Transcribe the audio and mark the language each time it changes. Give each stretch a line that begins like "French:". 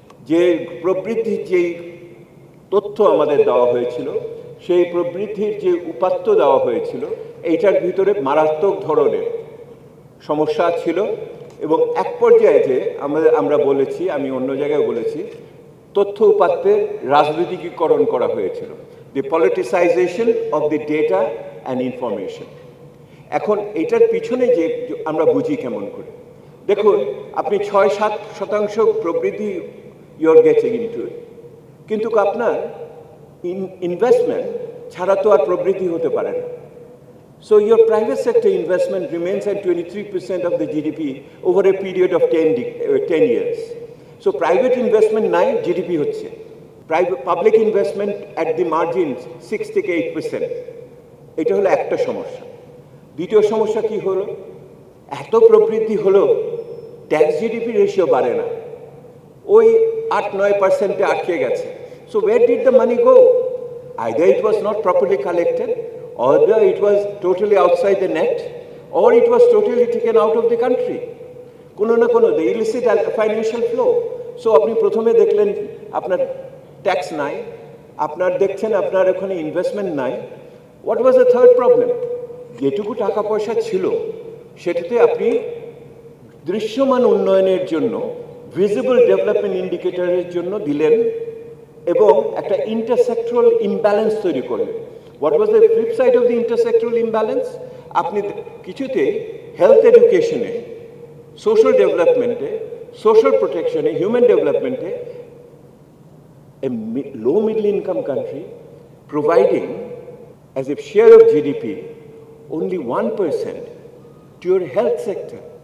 Bangla: যে প্রবৃদ্ধির যেই তথ্য আমাদের দেওয়া হয়েছিল, সেই প্রবৃদ্ধির যে উপাত্ত দেওয়া হয়েছিল, এইটার ভিতরে মারাত্মক ধরনের সমস্যা ছিল এবং এক পর্যায়ে যে আমরা বলেছি, আমি অন্য জায়গায় বলেছি, তথ্য উপাত্তের রাজনৈতিকীকরণ করা হয়েছিল,
English: The politicization of the data and information.
Bangla: এখন এটার পিছনে যে আমরা বুঝি কেমন করে, দেখুন আপনি 6-7% প্রবৃদ্ধি
English: you're getting into it,
Bangla: কিন্তু আপনার ইনভেস্টমেন্ট ছাড়া তো আর প্রবৃদ্ধি হতে পারে না।
English: So your private sector investment remains at 23% of the GDP over a period of 10 years. So private investment
Bangla: নাই,
English: GDP হচ্ছে। Public investment at the margins 6 থেকে 8%.
Bangla: এটা হলো একটা সমস্যা। দ্বিতীয় সমস্যা কি হলো? এত প্রবৃদ্ধি হলো, ট্যাক্স জিডিপি রেশিও বাড়ে না, ওই 8-9%-এ আটকে গেছে।
English: So where did the money go? Either it was not properly collected, or it was totally outside the net, or it was totally taken out of the country.
Bangla: কোনো না কোনো
English: the illicit financial flow.
Bangla: So আপনি প্রথমে দেখলেন আপনার tax নাই, আপনার দেখছেন আপনার ওখানে ইনভেস্টমেন্ট নাই।
English: What was the third problem?
Bangla: যেটুকু টাকা পয়সা ছিল সেটাতে আপনি দৃশ্যমান উন্নয়নের জন্য, ভিজিবল ডেভেলপমেন্ট ইন্ডিকেটরের জন্য দিলেন এবং একটা ইন্টারসেক্টরাল ইমব্যালেন্স তৈরি করলেন।
English: What was the flip side of the intersectoral imbalance?
Bangla: আপনি কিছুতে health এডুকেশনে, social ডেভেলপমেন্টে, social প্রোটেকশনে, human ডেভেলপমেন্টে
English: a low middle income country providing as a share of GDP only 1% to your health sector.